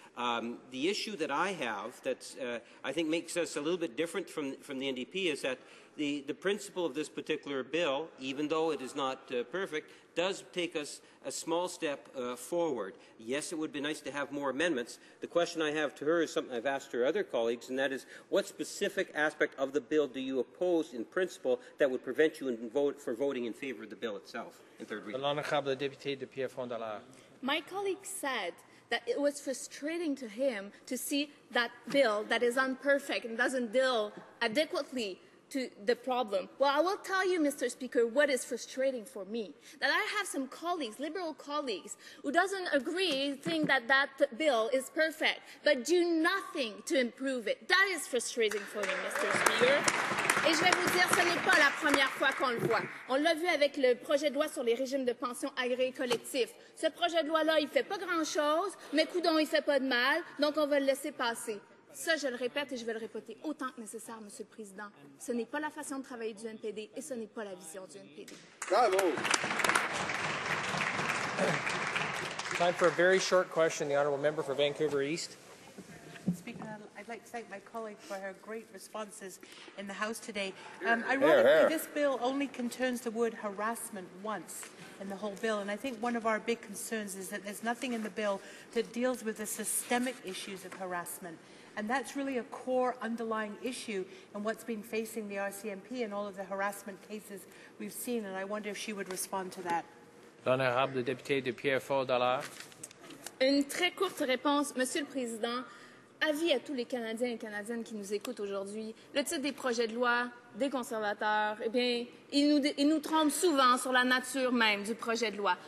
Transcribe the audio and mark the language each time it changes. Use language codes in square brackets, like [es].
[en] The issue that I have that I think makes us a little bit different from the NDP is that the principle of this particular bill, even though it is not perfect, does take us a small step forward. Yes, it would be nice to have more amendments. The question I have to her is something I've asked her other colleagues, and that is, what specific aspect of the bill do you oppose in principle that would prevent you from voting in favour of the bill itself in third reading? [fr] L'honorable député de Pierrefonds-Dollard. [en] My colleague said that it was frustrating to him to see that bill that is imperfect and doesn't deal adequately to the problem. Well, I will tell you, Mr. Speaker, what is frustrating for me. That I have some colleagues, Liberal colleagues, who doesn't agree, think that that bill is perfect, but do nothing to improve it. That is frustrating for me, Mr. Speaker. [fr] Et je vais vous dire, ce n'est pas la première fois qu'on le voit. On l'a vu avec le projet de loi sur les régimes de pension agréés collectifs. Ce projet de loi-là, il ne fait pas grand-chose, mais coudonc, il ne fait pas de mal, donc on va le laisser passer. Ça, je le répète et je vais le répéter autant que nécessaire, Monsieur le Président. Ce n'est pas la façon de travailler du NPD et ce n'est pas la vision du NPD. Bravo! [en] Time for a very short question. The Honourable Member for Vancouver East. Speaker, I'd like to thank my colleague for her great responses in the House today. Ironically, this bill only concerns the word harassment once in the whole bill, and I think one of our big concerns is that there's nothing in the bill that deals with the systemic issues of harassment. And that's really a core underlying issue in what's been facing the RCMP and all of the harassment cases we've seen, and I wonder if she would respond to that. [fr] L'honorable député de Pierrefonds-Dollard. Une très courte réponse, Monsieur le Président. Avis à tous les Canadiens et Canadiennes qui nous écoutent aujourd'hui. Le titre des projets de loi des conservateurs, eh bien, ils nous trompent souvent sur la nature même du projet de loi.